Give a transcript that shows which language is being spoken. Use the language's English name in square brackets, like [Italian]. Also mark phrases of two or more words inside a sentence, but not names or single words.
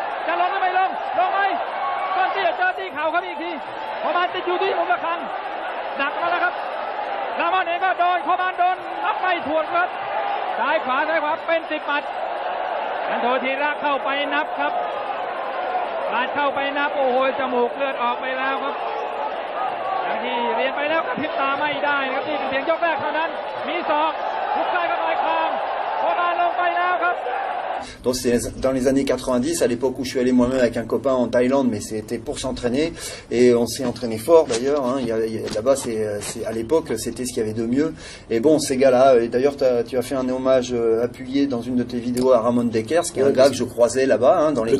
[Thai] จะลงหรือไม่ลงไหมก่อนที่จะเจอตีเข่าครับอีกทีโคบานติดอยู่ที่มุมระฆังหนักมาแล้วครับน้ำมันเองก็โดนโคบานโดนนับไม่ถ้วนครับซ้ายขวาเป็น10 หมัดอันโทธีระเข้าไปนับครับลาดเข้าไปนับโอ้โหจมูกเลือดออกไปแล้วครับอย่างที่เรียนไปแล้วกระพริบตาไม่ได้ครับนี่เป็นเพียงยกแรกเท่านั้นมีศอกทุกซ้ายกับปลายคางโคบานลงไปแล้วครับ [French] Donc c'est dans les années 90, à l'époque où je suis allé moi-même avec un copain en Thaïlande, mais c'était pour s'entraîner et on s'est entraîné fort d'ailleurs. Hein, là-bas, à l'époque, c'était ce qu'il y avait de mieux. Et bon, ces gars-là, et d'ailleurs, tu as fait un hommage appuyé dans une de tes vidéos à Ramon Dekers, qui est un gars que je croisais là-bas, hein, dans les